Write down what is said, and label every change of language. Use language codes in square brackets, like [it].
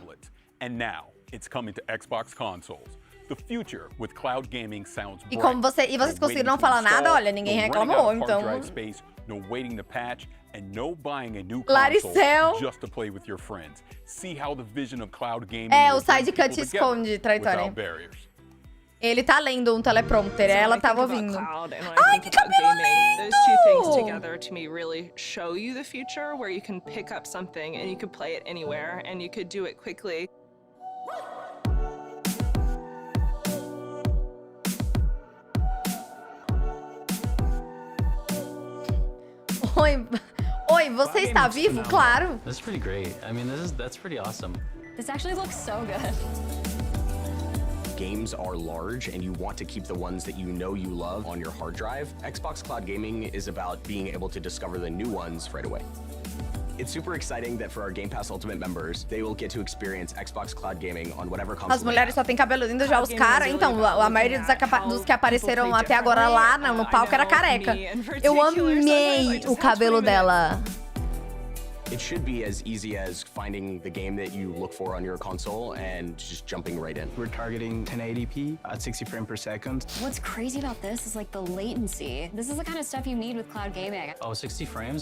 [pt] E como vocês conseguiram não falar nada, olha, ninguém reclamou, então... [en] No waiting to patch and no buying a new console just to play with your friends. See how the vision of cloud gaming [pt] o side cut esconde, traidora. Ele tá lendo um teleprompter, ela tava ouvindo. Ai, que cabelo lindo! [en] Those two things together to me really show you the future where you can pick up something and you could play it anywhere and you could do it quickly. [pt] Oi, você está vivo? Claro. [en] This is pretty great. I mean, that's pretty awesome. This actually looks so good. Games are large and you want to keep the ones that you know you love on your hard drive. Xbox Cloud Gaming is about being able to discover the new ones right away. It's super exciting that for our Game Pass Ultimate members, they will get to experience Xbox Cloud Gaming on whatever console. [pt] As mulheres só tem cabelo lindo, já os caras, então, a maioria dos que apareceram até agora lá no palco era careca. Eu amei o cabelo dela. [en] It should be as easy as finding the game that you look for on your console and just jumping right in. We're targeting 1080p at 60 frames per second. What's crazy about this is like the latency. This is the kind of stuff you need with cloud gaming. Oh, 60 frames?